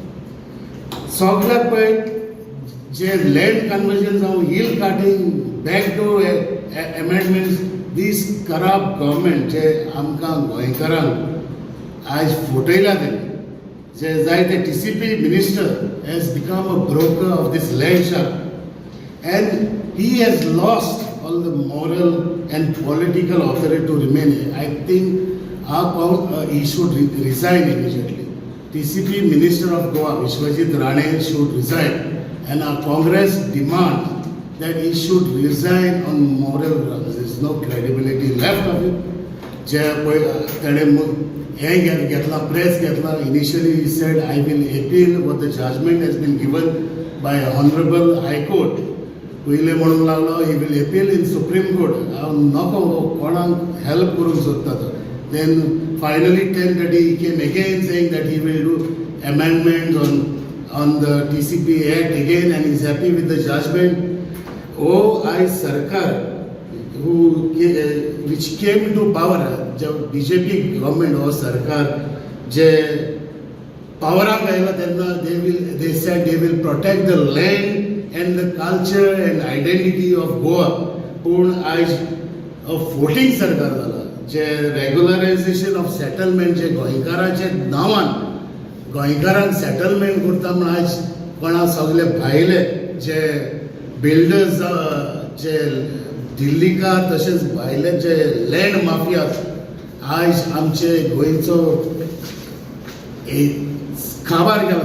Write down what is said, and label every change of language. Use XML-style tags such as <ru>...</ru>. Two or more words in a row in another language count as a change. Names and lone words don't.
<kok>सगळ्याक पळय जे</kok> <en>land conversion जावं hill cutting backdoor amendments this corrupt government</en> <kok>जे आमकां गोंयकारांक आज फटयला तेणी जे जायते</kok> <en>TCP minister has become a broker of this land shark and he has lost all the moral and political authority to remain. I think he should resign immediately. TCP minister of Goa Vishwajit Rane should resign and our Congress demands that he should resign on moral grounds. There is no credibility left of him.</en> <kok>जे तेणें हें घेतला, प्रेस घेतला.</kok> <en>Initially he said, I will appeal what the judgment has been given by Honorable High Court.</en> <kok>पयलें म्हणूंक लागलो</kok> <en>he will appeal in Supreme Court.</en> <kok>हांव नको कोणाक हेल्प करूंक सोदता तो.</kok> <en>Then finally 10:30 he came again saying that he will do amendments on the TCP Act again and is happy with the judgment. I Sarkar, which came into power, जब BJP government or Sarkar</en> <kok>जे पावराक आयला तेन्ना</kok> <en>they said they will protect the land and the culture and identity of Goa.</en> <kok>पूण आयज फोटींग सरकार जाला जे</kok> <en>regularisation of settlement</en> <kok>जे गोंयकारांचे नांवान गोंयकारांक सेटलमेंट करता म्हण आयज कोणा सगळे भायले जे बिल्डर्स जे दिल्लीकार तशेंच भायले जे</kok> <en>land mafia</en> <kok>आयज आमचे गोंयचो काबार केला.</kok>